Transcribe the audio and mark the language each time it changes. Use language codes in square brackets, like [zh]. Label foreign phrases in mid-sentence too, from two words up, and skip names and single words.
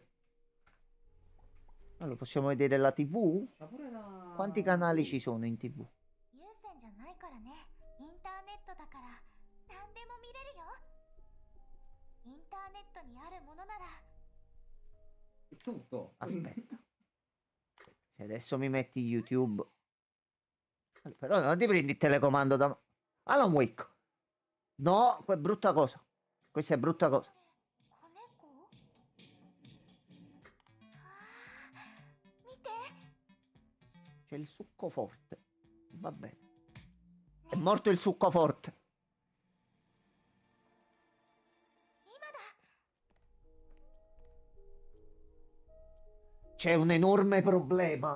[it] Allora, possiamo vedere la TV? C'ha pure la... Quanti canali ci sono in TV? [ja] 有線じゃないからね。インターネットだから何でも見れるよ。インターネットにあるものなら [it] Tutto. Aspetta. Se adesso mi metti YouTube... Però non ti prendi il telecomando da... Alan Wake. No, è brutta cosa. Questa è brutta cosa. [ja] 子猫あー見て [it] C'è il succo forte. Va bene. È morto il succo forte. [ja] 今だ [it] C'è un enorme problema.